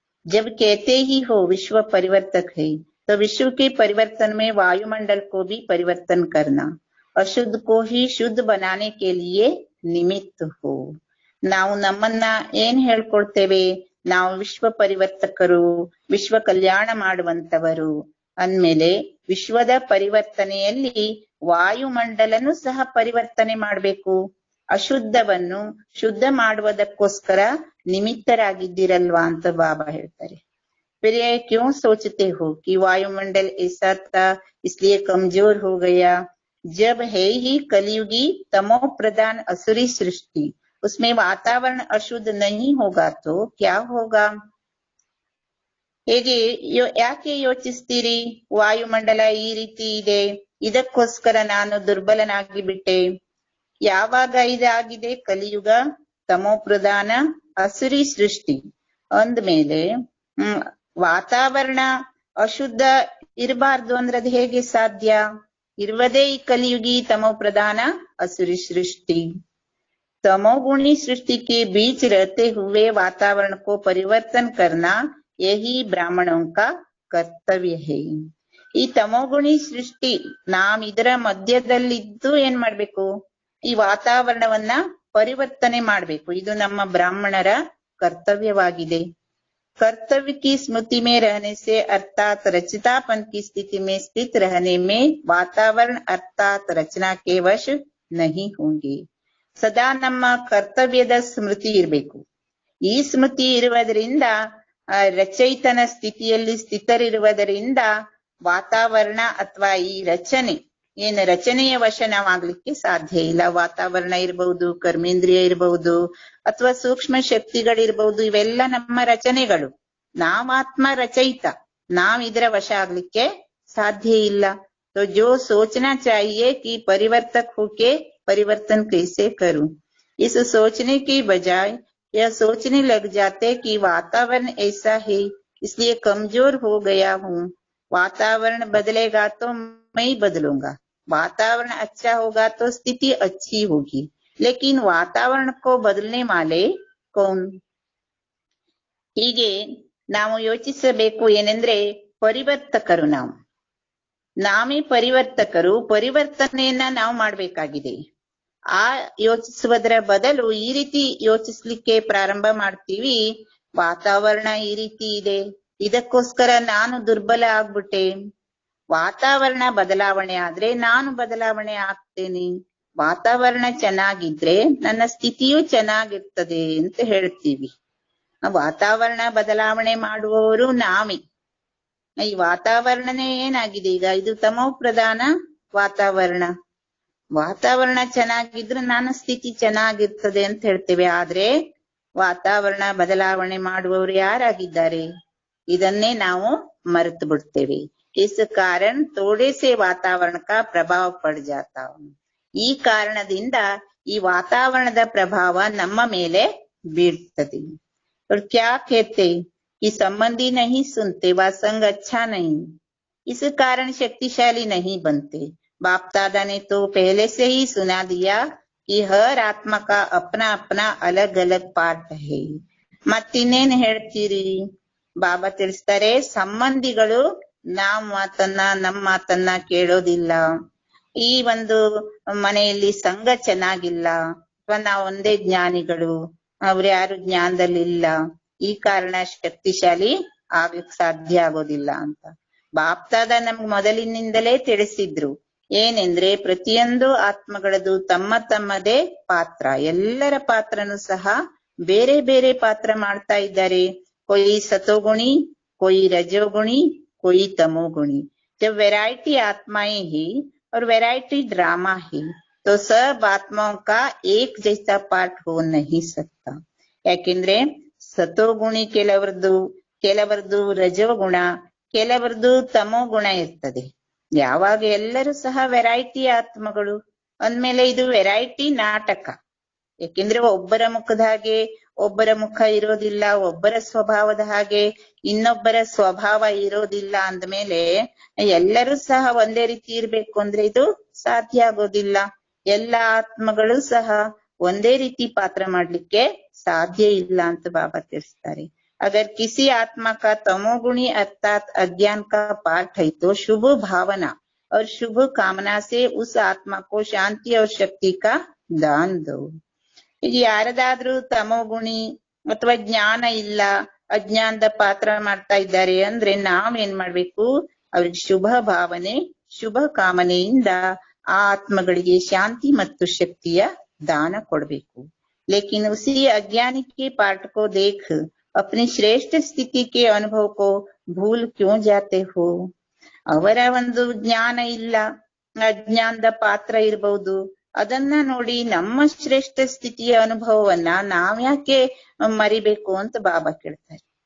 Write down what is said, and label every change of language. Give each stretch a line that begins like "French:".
Hindi: जब कहते ही हो विश्व परिवर्तक है तो विश्व के परिवर्तन में वायुमंडल को भी परिवर्तन करना, अशुद्ध को ही शुद्ध बनाने के लिए निमित्त हो.
Kannada: ನಾವು ನಮ್ಮನ್ನ ಏನ್ ಹೇಳ್ಕೊಳ್ತೇವೆ, ನಾವು ವಿಶ್ವ ಪರಿವರ್ತಕರು, ವಿಶ್ವ ಕಲ್ಯಾಣ ಮಾಡುವಂತವರು ಅಂದ್ಮೇಲೆ ವಿಶ್ವದ ಪರಿವರ್ತನೆಯಲ್ಲಿ ವಾಯುಮಂಡಲನು ಸಹ ಪರಿವರ್ತನೆ ಮಾಡ್ಬೇಕು. ಅಶುದ್ಧವನ್ನು ಶುದ್ಧ ಮಾಡುವುದಕ್ಕೋಸ್ಕರ ನಿಮಿತ್ತರಾಗಿದ್ದೀರಲ್ವಾ ಅಂತ ಬಾಬಾ ಹೇಳ್ತಾರೆ.
Hindi: फिर ये क्यों सोचते हो कि वायुमंडल ऐसा था इसलिए कमजोर हो गया, जब है ही कलयुगी तमो प्रधान असुरी सृष्टि, उसमें वातावरण अशुद्ध नहीं होगा तो क्या होगा?
Kannada: ಹೇಗೆ ಯಾಕೆ ಯೋಚಿಸ್ತೀರಿ ವಾಯುಮಂಡಲ ಈ ರೀತಿ ಇದೆ, ಇದಕ್ಕೋಸ್ಕರ ನಾನು ದುರ್ಬಲನಾಗಿ ಬಿಟ್ಟೆ. ಯಾವಾಗ ಇದಾಗಿದೆ? ಕಲಿಯುಗ ತಮೋ ಪ್ರಧಾನ ಅಸುರಿ ಸೃಷ್ಟಿ ಅಂದ್ಮೇಲೆ ವಾತಾವರಣ ಅಶುದ್ಧ ಇರಬಾರ್ದು ಅಂದ್ರೆ ಅದು ಹೇಗೆ ಸಾಧ್ಯ? ಇರುವುದೇ ಈ ಕಲಿಯುಗಿ ತಮೋ ಪ್ರಧಾನ
Hindi: असुरी सृष्टि. तमोगुणी सृष्टि के बीच रहते हुए वातावरण को परिवर्तन करना यही ब्राह्मणों का कर्तव्य है.
Kannada: ಈ ತಮೋಗುಣಿ ಸೃಷ್ಟಿ ನಾವ್ ಇದರ ಮಧ್ಯದಲ್ಲಿದ್ದು ಏನ್ ಮಾಡ್ಬೇಕು? ಈ ವಾತಾವರಣವನ್ನ ಪರಿವರ್ತನೆ ಮಾಡ್ಬೇಕು. ಇದು ನಮ್ಮ ಬ್ರಾಹ್ಮಣರ ಕರ್ತವ್ಯವಾಗಿದೆ.
Hindi: कर्तव्य की स्मृति में रहने से अर्थात रचितापन की स्थिति में स्थित रहने में वातावरण अर्थात रचना के वश नहीं होंगे.
Kannada: ಸದಾ ನಮ್ಮ ಕರ್ತವ್ಯದ ಸ್ಮೃತಿ ಇರಬೇಕು. ಈ ಸ್ಮೃತಿ ಇರುವುದರಿಂದ ರಚಯಿತನ ಸ್ಥಿತಿಯಲ್ಲಿ ಸ್ಥಿತರಿರುವುದರಿಂದ ವಾತಾವರಣ ಅಥವಾ ಈ ರಚನೆಯ ವಶ ನಾವಾಗ್ಲಿಕ್ಕೆ ಸಾಧ್ಯ ಇಲ್ಲ. ವಾತಾವರಣ ಇರಬಹುದು, ಕರ್ಮೇಂದ್ರಿಯ ಇರಬಹುದು, ಅಥವಾ ಸೂಕ್ಷ್ಮ ಶಕ್ತಿಗಳಿರ್ಬಹುದು, ಇವೆಲ್ಲ ನಮ್ಮ ರಚನೆಗಳು. ನಾವಾತ್ಮ ರಚಯಿತ, ನಾವ್ ಇದರ ವಶ ಆಗ್ಲಿಕ್ಕೆ ಸಾಧ್ಯ ಇಲ್ಲ.
Hindi: तो जो सोचना चाहिए कि परिवर्तक होके परिवर्तन कैसे करूं, इस सोचने की बजाय यह सोचने लग जाते कि वातावरण ऐसा है इसलिए कमजोर हो गया हूं, वातावरण बदलेगा तो मैं बदलूंगा, वातावरण अच्छा होगा तो स्थिति अच्छी होगी, लेकिन वातावरण को बदलने वाले कौन?
Kannada: ಹೀಗೆ ನಾವು ಯೋಚಿಸಬೇಕು. ಏನೆಂದ್ರೆ ಪರಿವರ್ತಕರು ನಾವೇ ಪರಿವರ್ತಕರು. ಪರಿವರ್ತನೆಯನ್ನ ನಾವು ಮಾಡ್ಬೇಕಾಗಿದೆ. ಆ ಯೋಚಿಸುವುದರ ಬದಲು ಈ ರೀತಿ ಯೋಚಿಸ್ಲಿಕ್ಕೆ ಪ್ರಾರಂಭ ಮಾಡ್ತೀವಿ. ವಾತಾವರಣ ಈ ರೀತಿ ಇದೆ, ಇದಕ್ಕೋಸ್ಕರ ನಾನು ದುರ್ಬಲ ಆಗ್ಬಿಟ್ಟೆ. ವಾತಾವರಣ ಬದಲಾವಣೆ ಆದ್ರೆ ನಾನು ಬದಲಾವಣೆ ಆಗ್ತೇನೆ. ವಾತಾವರಣ ಚೆನ್ನಾಗಿದ್ರೆ ನನ್ನ ಸ್ಥಿತಿಯೂ ಚೆನ್ನಾಗಿರ್ತದೆ ಅಂತ ಹೇಳ್ತೀವಿ. ವಾತಾವರಣ ಬದಲಾವಣೆ ಮಾಡುವವರು ನಾವೇ. ಈ ವಾತಾವರಣನೇ ಏನಾಗಿದೆ ಈಗ? ಇದು ತಮೋ ಪ್ರಧಾನ ವಾತಾವರಣ. ವಾತಾವರಣ ಚೆನ್ನಾಗಿದ್ರೆ ನನ್ನ ಸ್ಥಿತಿ ಚೆನ್ನಾಗಿರ್ತದೆ ಅಂತ ಹೇಳ್ತೇವೆ. ಆದ್ರೆ ವಾತಾವರಣ ಬದಲಾವಣೆ ಮಾಡುವವರು ಯಾರಾಗಿದ್ದಾರೆ? ಇದನ್ನೇ ನಾವು ಮರೆತು ಬಿಡ್ತೇವೆ.
Hindi: इस कारण थोड़े से वातावरण का प्रभाव पड़ जाता.
Kannada: ಈ ಕಾರಣದಿಂದ ಈ ವಾತಾವರಣದ ಪ್ರಭಾವ ನಮ್ಮ ಮೇಲೆ ಬೀಳ್ತದೆ.
Hindi: और क्या कहते कि संबंधी नहीं सुनते, व संग अच्छा नहीं, इस कारण शक्तिशाली नहीं बनते. बाप दादा ने तो पहले से ही सुना दिया कि हर आत्मा का अपना अपना अलग अलग पार्ट है.
Kannada: ಮತ್ತಿನ್ನೇನ್ ಹೇಳ್ತೀರಿ? ಬಾಬಾ ತಿಳಿಸ್ತಾರೆ, ಸಂಬಂಧಿಗಳು ನಮ್ಮ ಮಾತನ್ನ ಕೇಳೋದಿಲ್ಲ. ಈ ಒಂದು ಮನೆಯಲ್ಲಿ ಸಂಘ ಚೆನ್ನಾಗಿಲ್ಲ, ಅಥವಾ ನಾವು ಒಂದೇ ಜ್ಞಾನಿಗಳು, ಅವ್ರು ಯಾರು ಜ್ಞಾನದಲ್ಲಿ ಇಲ್ಲ, ಈ ಕಾರಣ ಶಕ್ತಿಶಾಲಿ ಆಗ್ಲಿಕ್ ಸಾಧ್ಯ ಆಗೋದಿಲ್ಲ ಅಂತ ಬಾಪ್ತಾದ ನಮ್ಗ್ ಮೊದಲಿನಿಂದಲೇ ತಿಳಿಸಿದ್ರು. ಏನೆಂದ್ರೆ ಪ್ರತಿಯೊಂದು ಆತ್ಮಗಳದು ತಮ್ಮ ತಮ್ಮದೇ ಪಾತ್ರ, ಎಲ್ಲರ ಪಾತ್ರನೂ ಸಹ ಬೇರೆ ಬೇರೆ ಪಾತ್ರ ಮಾಡ್ತಾ ಇದ್ದಾರೆ.
Hindi: ಕೊಯ್ ಸತೋಗುಣಿ, कोई रजोगुणी, कोई तमोगुणी। जब वैरायटी आत्माएं ही और वैरायटी ड्रामा ही, तो सब आत्माओं का एक जैसा पार्ट हो नहीं सकता।
Kannada: ಯಾಕೆಂದ್ರೆ ಸತೋಗುಣಿ ಕೆಲವರದು ರಜೋಗುಣ, ಕೆಲವರದು ತಮೋಗುಣ ಇರ್ತದೆ. ಯಾವಾಗ ಎಲ್ಲರೂ ಸಹ ವೆರೈಟಿ ಆತ್ಮಗಳು ಅಂದ್ಮೇಲೆ ಇದು ವೆರೈಟಿ ನಾಟಕ. ಯಾಕೆಂದ್ರೆ ಒಬ್ಬರ ಮುಖದ ಹಾಗೆ ಒಬ್ಬರ ಮುಖ ಇರೋದಿಲ್ಲ, ಒಬ್ಬರ ಸ್ವಭಾವದ ಹಾಗೆ ಇನ್ನೊಬ್ಬರ ಸ್ವಭಾವ ಇರೋದಿಲ್ಲ ಅಂದ್ಮೇಲೆ ಎಲ್ಲರೂ ಸಹ ಒಂದೇ ರೀತಿ ಇರ್ಬೇಕು ಅಂದ್ರೆ ಇದು ಸಾಧ್ಯ ಆಗೋದಿಲ್ಲ. ಎಲ್ಲ ಆತ್ಮಗಳು ಸಹ ಒಂದೇ ರೀತಿ ಪಾತ್ರ ಮಾಡ್ಲಿಕ್ಕೆ ಸಾಧ್ಯ ಇಲ್ಲ ಅಂತ ಬಾಬಾ ತಿಳಿಸ್ತಾರೆ.
Hindi: अगर किसी आत्मा का तमोगुणी अर्थात अज्ञान का पार्ट है तो शुभ भावना और शुभ कामना से उस आत्मा को शांति और शक्ति का दान दो।
Kannada: ಈಗ ಯಾರದಾದ್ರೂ ತಮೋಗುಣಿ ಅಥವಾ ಜ್ಞಾನ ಇಲ್ಲ, ಅಜ್ಞಾನದ ಪಾತ್ರ ಮಾಡ್ತಾ ಇದ್ದಾರೆ ಅಂದ್ರೆ ನಾವೇನ್ ಮಾಡ್ಬೇಕು, ಅವ್ರಿಗೆ ಶುಭ ಭಾವನೆ ಶುಭ ಕಾಮನೆಯಿಂದ ಆ ಆತ್ಮಗಳಿಗೆ ಶಾಂತಿ ಮತ್ತು ಶಕ್ತಿಯ ದಾನ ಕೊಡ್ಬೇಕು.
Hindi: लेकिन उसी अज्ञानी के पार्ट को देख अपनी श्रेष्ठ स्थिति के अनुभव को भूल क्यों जाते हो।
Kannada: ಅವರ ಒಂದು ಜ್ಞಾನ ಇಲ್ಲ, ಅಜ್ಞಾನದ ಪಾತ್ರ ಇರಬಹುದು, ಅದನ್ನ ನೋಡಿ ನಮ್ಮ ಶ್ರೇಷ್ಠ ಸ್ಥಿತಿಯ ಅನುಭವವನ್ನ ನಾವ್ಯಾಕೆ ಮರಿಬೇಕು ಅಂತ ಬಾಬಾ ಕೇಳ್ತಾರೆ.